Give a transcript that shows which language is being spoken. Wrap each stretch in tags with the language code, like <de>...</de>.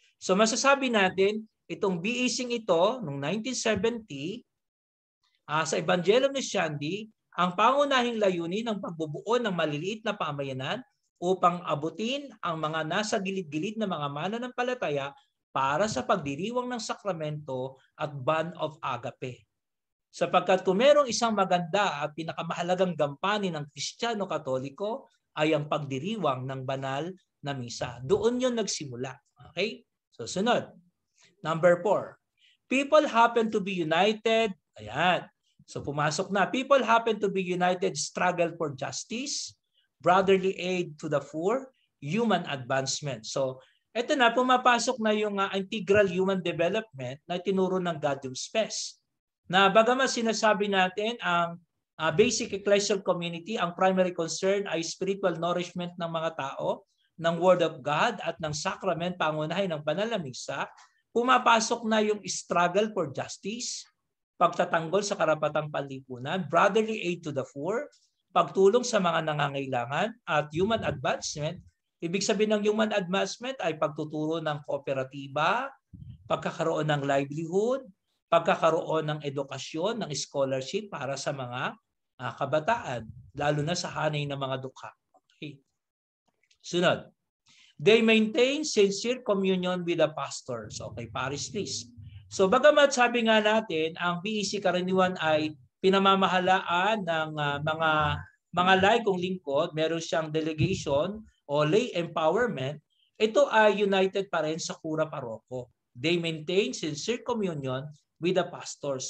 <tl>So masasabi natin, itong BEC ito, noong 1970, sa Ebanghelyo ni Shandy, ang pangunahing layunin ng pagbubuo ng maliliit na pamayanan upang abutin ang mga nasa gilid-gilid na mga mananampalataya para sa pagdiriwang ng sakramento at bond of agape. Sapagkat kung merong isang maganda at pinakamahalagang gampanin ng Kristiyano Katoliko ay ang pagdiriwang ng banal na misa. Doon yun nagsimula. Okay? So sunod. Number 4.</tl> <en>People happen to be united.</en> <tl>Ayan. So pumasok na.</tl> <en>People happen to be united, struggle for justice, brotherly aid to the poor, human advancement.</en> <tl>So ito na, pumapasok na yung integral human development na tinuro ng Gaudium Spes. Na bagamat sinasabi natin ang basic ecclesial community, ang primary concern ay</tl> <en>spiritual nourishment</en> <tl>ng mga tao, ng Word of God at ng sacrament, pangunahin ng banal na misa, pumapasok na yung</tl> <en>struggle for justice,</en> <tl>pagtatanggol sa karapatang panlipunan,</tl> <en>brotherly aid to the poor,</en> <tl>pagtulong sa mga nangangailangan, at</tl> <en>human advancement.</en> <tl>Ibig sabihin ng</tl> <en>human advancement</en> <tl>ay pagtuturo ng kooperatiba, pagkakaroon ng livelihood, pagkakaroon ng edukasyon, ng scholarship para sa mga kabataan, lalo na sa hanay ng mga dukha. Okay. Sunod.</tl> <en>They maintain sincere communion with the pastors. Okay, parish priest.</en> <tl>So bagamat sabi nga natin, ang BEC karaniwan ay pinamamahalaan ng mga laikong lingkod, meron siyang delegation o</tl> <en>lay empowerment,</en> <tl>ito ay united pa rin sa kura paroko.</tl> <en>They maintain sincere communion with the pastor.</en>